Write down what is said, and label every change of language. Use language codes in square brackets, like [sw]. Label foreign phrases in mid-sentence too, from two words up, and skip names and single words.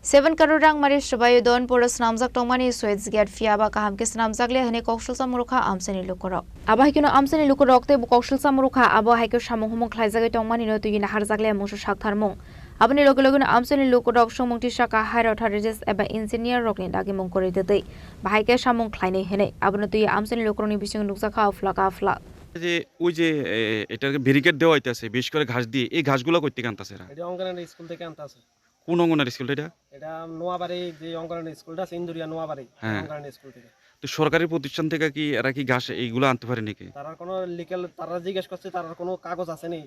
[trp] 7 crore rang mari shbayu don poros namjak tongmani [en] switch gate [trp] fiaba kaham ke namjakle hene kokshal samurukha amsani lukorok aba hikino amsani lukorok te kokshal samurukha aba haikyo samung humung khlaijagai tongmani no tuina harjakle musu saktharmung abani loge amsani lukorok somungti saka hairo tharejes eba engineer rokni dagi mung kori dedei bahaike samung khlainai hene abani tui amsani lukoroni bising nukjaka afla [bn] যে ওই যে এটাকে ব্যারিকেড দেওয়া হইতাছে বিশেষ করে ঘাস দিয়ে এই ঘাসগুলো কইতে আনতাছে এরা এটা অঙ্গনারী স্কুল থেকে আনতাছে। কোন অঙ্গনারী স্কুল এটা এটা নোয়াবাড়ি যে অঙ্গনারী স্কুলটা আছে ইন্দুরিয়া নোয়াবাড়ি হ্যাঁ। অঙ্গনারী স্কুল থেকে। তো সরকারি প্রতিষ্ঠান থেকে কি এরা কি ঘাস এইগুলো আনতে পারে নাকি তার কোনো লিগ্যাল তারা জিজ্ঞেস করছে তার কোনো কাগজ আছে নি